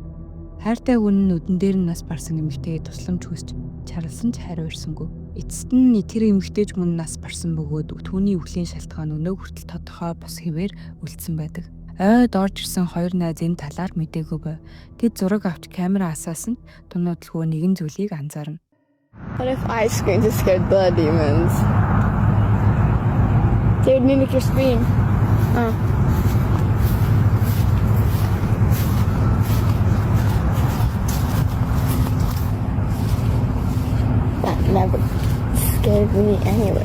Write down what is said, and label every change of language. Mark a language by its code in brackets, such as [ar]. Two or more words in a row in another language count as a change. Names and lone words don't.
[mn] Хайртай хүн нь нүдэн дээр нь нас барсан эмэгтэйгээ тусламж хүсч чарлсан ч хариу ирсэнгүй. Эцэст нь тэр эмэгтэйч мөн нас барсан бөгөөд түүний өвлийн шалтгаан өнөө хүртэл тодорхой бос хэвээр үлдсэн байдаг. Ойд орж ирсэн хоёр найз энэ талаар мэдээгүй байв. Тэд зураг авч камера асаасан тунуудлгүй нэгэн зүйлийг анзаарна. [en] What if I scream to scare the demons? They would mimic your scream. That never scared me anyway.